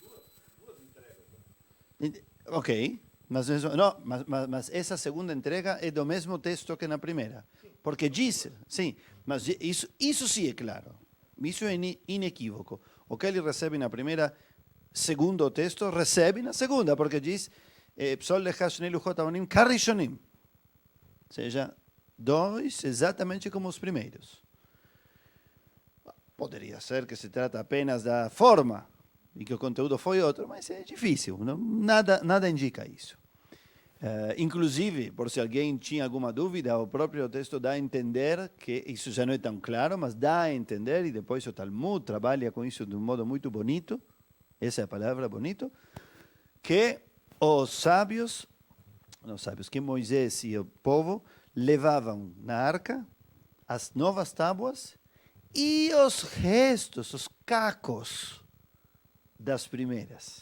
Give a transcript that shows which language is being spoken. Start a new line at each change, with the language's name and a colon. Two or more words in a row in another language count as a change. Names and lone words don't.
Portuguese: Ok, mas essa segunda entrega é do mesmo texto que na primeira. Porque diz, sim, mas isso sim é claro. Isso é inequívoco. O que ele recebe na primeira, segundo o texto, recebe na segunda, porque diz
Hebrew: פסל לך שני לוחות אבנים כראשונים.
Portuguese: Ou seja, 2 exatamente como os primeiros. Poderia ser que se trata apenas da forma e que o conteúdo foi outro, mas é difícil, nada indica isso. Inclusive, por se alguém tinha alguma dúvida, o próprio texto dá a entender que isso já não é tão claro, mas dá a entender, e depois o Talmud trabalha com isso de um modo muito bonito, essa é a palavra, bonito, que que Moisés e o povo levavam na arca as novas tábuas e os restos, os cacos das primeiras.